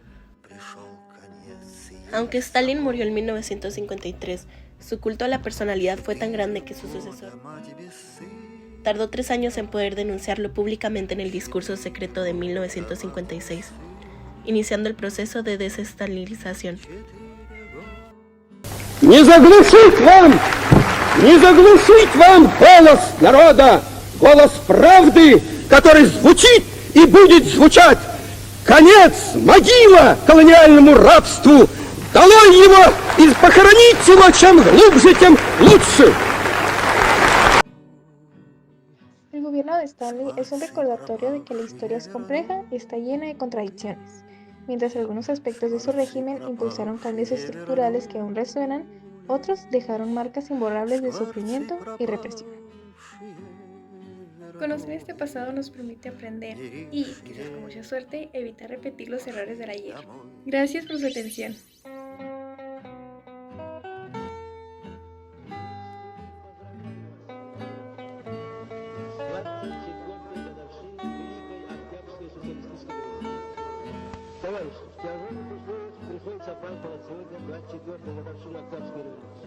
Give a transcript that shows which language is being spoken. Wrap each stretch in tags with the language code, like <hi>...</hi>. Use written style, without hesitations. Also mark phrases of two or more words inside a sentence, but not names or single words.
<es>Aunque Stalin murió en 1953, su culto a la personalidad fue tan grande que su sucesor tardó 3 años en poder denunciarlo públicamente en el discurso secreto de 1956, iniciando el proceso de desestalinización.</es> <ru>Не заглушить вам голос народа, голос правды, который звучит и будет звучать. Конец, могила колониальному рабству. Долой его и похоронить его, чем глубже, тем лучше.</ru> <es>El gobierno de Stalin es un recordatorio de que la historia es compleja y está llena de contradicciones. Mientras algunos aspectos de su régimen impulsaron cambios estructurales que aún resuenan, otros dejaron marcas imborrables de sufrimiento y represión. Conocer este pasado nos permite aprender y, quizás con mucha suerte, evitar repetir los errores del ayer. Gracias por su atención.</es> <ru>Товарищи, в тяжелых условиях приходится оправдывать сегодня 24-ю годовщину Октябрьской революции.</ru>